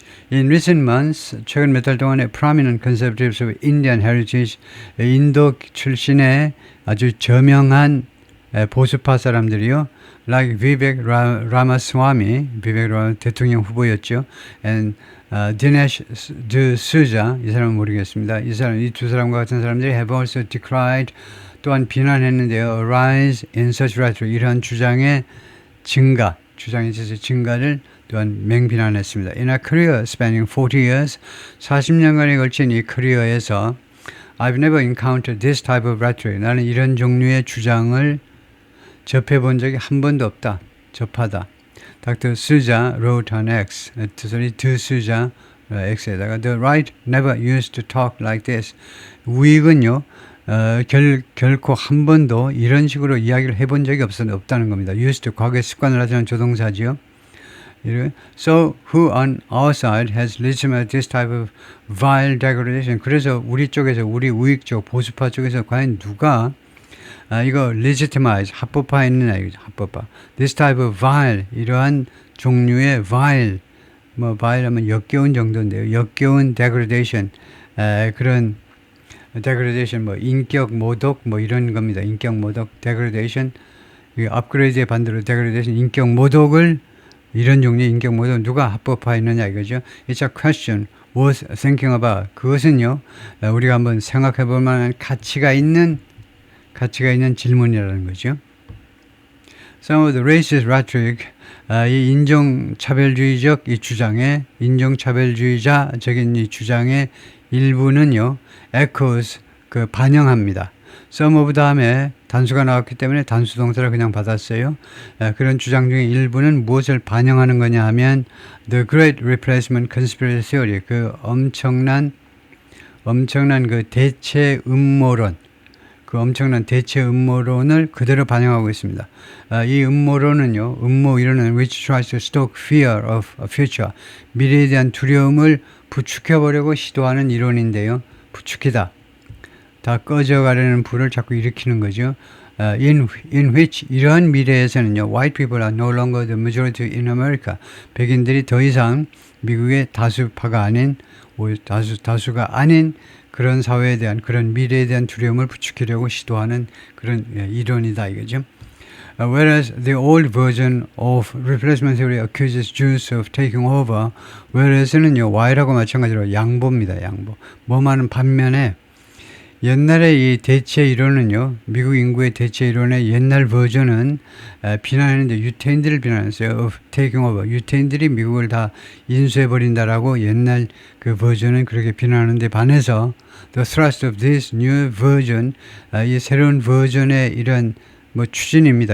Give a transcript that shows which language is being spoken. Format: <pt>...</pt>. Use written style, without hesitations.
<en>In recent months,</en> <ko>최근 몇 달 동안에</ko> <en>prominent conservatives of Indian heritage,</en> <ko>인도 출신의 아주 저명한 보수파 사람들이요, like Vivek Ramaswamy, 대통령 후보였죠, and Dinesh D'Souza, 이 사람은 모르겠습니다. 이 두 사람과 같은 사람들이</ko> <en>have also decried,</en> <ko>또한 비난했는데요,</ko> <en>a rise in such rhetoric,</en> <ko>이러한 주장의 주장에 있어서 증가를 또한 맹비난했습니다.</ko> <en>In a career spanning 40 years,</en> <ko>40년간에 걸친 이 커리어에서</ko> <en>I've never encountered this type of rhetoric.</en> <ko>나는 이런 종류의 주장을 접해본 적이 한 번도 없다. 접하다.</ko> <en>Dr. Souza wrote on X. Souza</en> <ko>X에다가</ko> <en>The right never used to talk like this.</en> <ko>우익은요. 결코 한 번도 이런 식으로 이야기를 해본 적이 없다는 겁니다. used to 과거에 습관을 하자는 조동사지요.</ko> <en>So who on our side has legitimated this type of vile degradation?</en> <ko>그래서 우리 쪽에서, 우리 우익 쪽, 보수파 쪽에서 과연 누가 이거 legitimize, 합법화했느냐 이거죠. 합법화.</ko> <en>This type of vile,</en> <ko>이러한 종류의 vile, 뭐 vile 하면 역겨운 정도인데요. 역겨운 degradation, 그런 degradation, 뭐 인격 모독, 뭐 이런 겁니다. 인격 모독, degradation, 업그레이드의 반대로 degradation, 인격 모독을, 이런 종류의 인격 모독 누가 합법화했느냐 이거죠.</ko> <en>It's a question worth thinking about.</en> <ko>그것은요, 우리가 한번 생각해 볼 만한 가치가 있는 질문이라는 거죠.</ko> <en>Some of the racist rhetoric,</en> <ko>이 인종차별주의적 이 주장의, 인종차별주의자적인 이 주장의 일부는요,</ko> <en>echoes,</en> <ko>반영합니다. some of 다음에 단수가 나왔기 때문에 단수 동사를 그냥 받았어요. 그런 주장 중에 일부는 무엇을 반영하는 거냐 하면 The Great Replacement Conspiracy Theory, 그 엄청난 그 대체 음모론, 그 엄청난 대체 음모론을 그대로 반영하고 있습니다. 이 음모론은요, 음모 이론은</ko> <en>which tries to stoke fear of a future,</en> <ko>미래에 대한 두려움을 부추겨보려고 시도하는 이론인데요. 부추기다. 다 꺼져가려는 불을 자꾸 일으키는 거죠.</ko> <en>In which,</en> <ko>이러한 미래에서는요,</ko> <en>white people are no longer the majority in America.</en> <ko>백인들이 더 이상 미국의 다수파가 아닌, 다수가 아닌 그런 사회에 대한, 그런 미래에 대한 두려움을 부추기려고 시도하는 그런 이론이다 이거죠.</ko> <en>Whereas the old version of replacement theory accuses Jews of taking over, whereas는요,</en> <ko>Y라고 마찬가지로 양보입니다. 양보. 뭐만은 반면에 옛날에 이 대체 이론은요, 미국 인구의 대체 이론의 옛날 버전은 비난했는데 유태인들을 비난했어요.</ko> <en>of taking over.</en> <ko>유태인들이 미국을 다 인수해버린다라고 옛날 그 버전은 그렇게 비난하는데 반해서</ko> <en>the thrust of this new version,</en> <ko>이 새로운 버전의 이런 뭐 추진입니다.</ko>